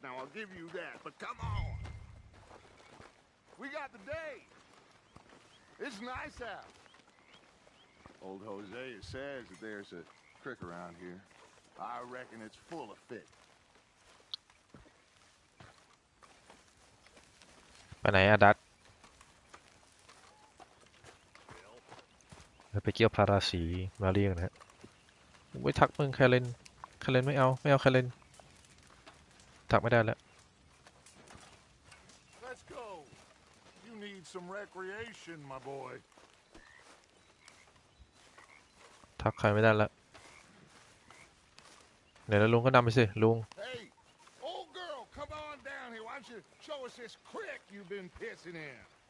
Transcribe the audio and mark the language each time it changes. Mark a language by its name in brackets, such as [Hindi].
[English] Now, I'll give you that, but come on. We got the day. It's nice out. Old Hosea says that there's a creek around here. I reckon it's full of fish. [Thai] ไปไหนอะดัตไปเกี่ยวพาราสีมาเรียงนะฮะไว้ทักมึงแคเลนไม่เอาแคเลนทักไม่ได้แล้ว [English] Let's go. You need some recreation, my boy. [Thai] ทักใครไม่ได้แล้ว เดี๋ยวลุงก็นำไปสิลุง [English] Hey, old girl, come on down here. Why don't you show us this creek you've been pissing in?